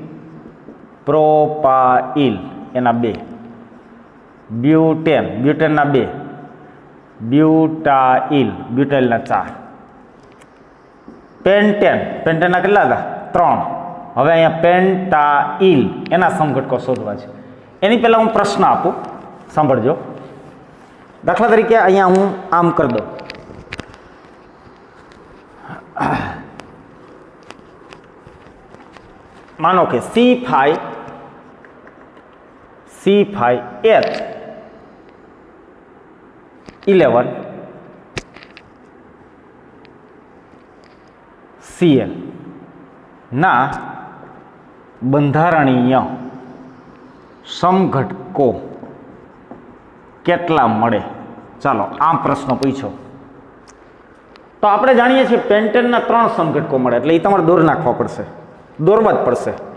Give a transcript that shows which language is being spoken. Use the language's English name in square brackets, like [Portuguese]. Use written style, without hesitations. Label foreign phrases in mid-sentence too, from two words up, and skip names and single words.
[Gujarati] પ્રોપાઇલ એના 2, બ્યૂટેન, બ્યૂટેન ના 2, બ્યૂટાઇલ, બ્યૂટાઇલ ના 4, પેન્ટેન, પેન્ટેન ના કેટલા હતા? 3। હવે અહીંયા પેન્ટાઇલ એના સમઘટકો શોધવા છે। એની પહેલા હું પ્રશ્ન આપું, સાંભળજો. દાખલા તરીકે અહીંયા હું આમ કર દઉં। मानो कि C5H 11 Cl ના બંધારણીય સમઘટકો કેટલા મળે? ચાલો આ પ્રશ્ન પૂછ્યો તો આપણે જાણીએ છીએ પેન્ટેનના 3 સમઘટકો મળે, એટલે એ તમારે દોર નાખવા પડશે, દોરવા જ પડશે.